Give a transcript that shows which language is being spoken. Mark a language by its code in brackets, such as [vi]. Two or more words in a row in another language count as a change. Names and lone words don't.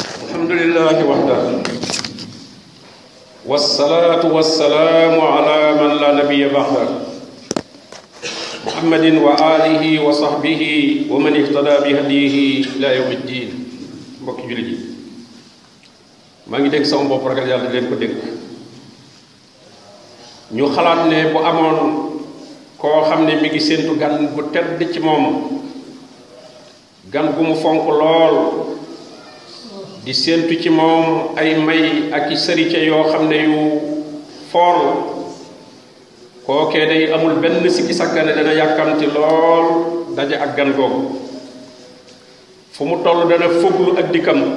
[ar] الحمد لله وحده والصلاة والسلام على من لا نبي بعده محمد وآله وصحبه ومن اهتدى بهديه إلى يوم الدين. [wo] mbokk jullit yi maa ngi dénk sama bopp ragal yàlla di leen ko dénk ñu xalaat ne bu amoon koo xam ne mi ngi séentu gan bu tedd ci moom gan gu mu fonk lool di séentu ci moom ay may ak i sërice yoo xam ne yu foor la kookee day amul benn sikki sakkane dana yàkkamti lool daje ak gan googu fu mu toll dana foglu ak dikkam